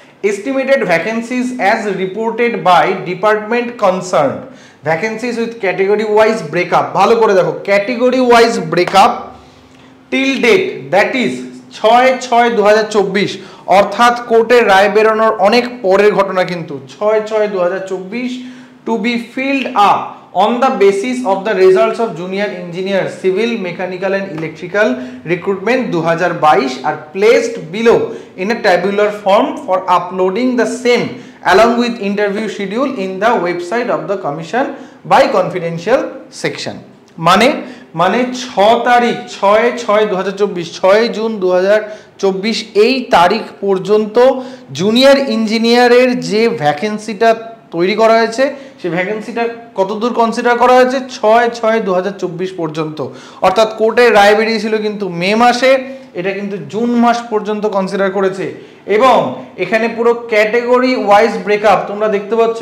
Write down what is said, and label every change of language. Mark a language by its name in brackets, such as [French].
[English] Estimated vacancies as reported by department concerned, vacancies with category wise breakup. [Bangla] ভালো করে দেখো, [English] category wise breakup till date, that is [Bangla] 6/6/2024, অর্থাৎ কোর্টের রায় বেরোনোর অনেক পরের ঘটনা কিন্তু। [English] 6/6/2024 to be filled up on the basis of the results of junior engineer civil mechanical and electrical recruitment 2022 are placed below in a tabular form for uploading the same along with interview schedule in the website of the commission by confidential section। [Bangla] মানে 6 তারিখ 6/6/2024, 6 June 2024 এই তারিখ পর্যন্ত junior ইঞ্জিনিয়ারের যে ভ্যাকেন্সিটা তৈরি করা হয়েছে সেই ভ্যাকেন্সিটা কতদূর কনসিডার করা হয়েছে? 6/6/2024 পর্যন্ত। অর্থাৎ কোর্টের রায় বেরিয়েছিল কিন্তু মে মাসে, এটা কিন্তু জুন মাস পর্যন্ত কনসিডার করেছে এবং এখানে পুরো ক্যাটেগরি ওয়াইজ ব্রেকআপ তোমরা দেখতে পাচ্ছ।